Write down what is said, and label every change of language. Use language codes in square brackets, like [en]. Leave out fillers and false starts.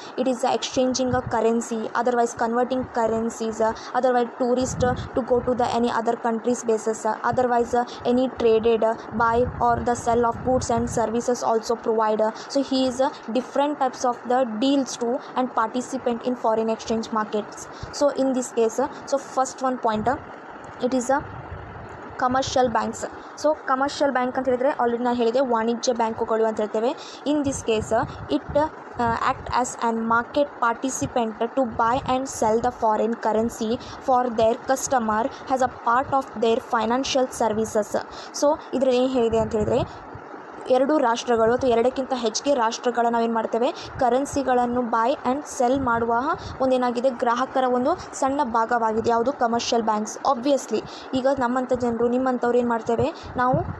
[en] It is exchanging a currency, otherwise converting currencies, otherwise tourist to go to the any other countries basis, otherwise any traded buy or the sell of goods and services also provide. So he is different types of the deals too and participant in foreign exchange markets. So in this case, so first one point, it is a commercial banks. [kn] So commercial bank ಅಂತ ಹೇಳಿದರೆ already ನಾನು ಹೇಳಿದೆ ವಾಣಿಜ್ಯ ಬ್ಯಾಂಕುಗಳು ಅಂತ ಹೇಳ್ತೇವೆ. [en] In this case it act as an market participant to buy and sell the foreign currency for their customer as a part of their financial services. [kn] So ಇದರಲ್ಲಿ ಏನು ಹೇಳಿದೆ ಅಂತ ಹೇಳಿದರೆ, ಎರಡು ರಾಷ್ಟ್ರಗಳು ಅಥವಾ ಎರಡಕ್ಕಿಂತ ಹೆಚ್ಚಿಗೆ ರಾಷ್ಟ್ರಗಳ ನಾವೇನು ಮಾಡ್ತೇವೆ, ಕರೆನ್ಸಿಗಳನ್ನು ಬೈ ಆ್ಯಂಡ್ ಸೆಲ್ ಮಾಡುವ ಒಂದೇನಾಗಿದೆ ಗ್ರಾಹಕರ ಒಂದು ಸಣ್ಣ ಭಾಗವಾಗಿದೆ ಯಾವುದು, ಕಮರ್ಷಿಯಲ್ ಬ್ಯಾಂಕ್ಸ್. ಆಬ್ವಿಯಸ್ಲಿ ಈಗ ನಮ್ಮಂಥ ಜನರು ನಿಮ್ಮಂಥವ್ರು ಏನು ಮಾಡ್ತೇವೆ, ನಾವು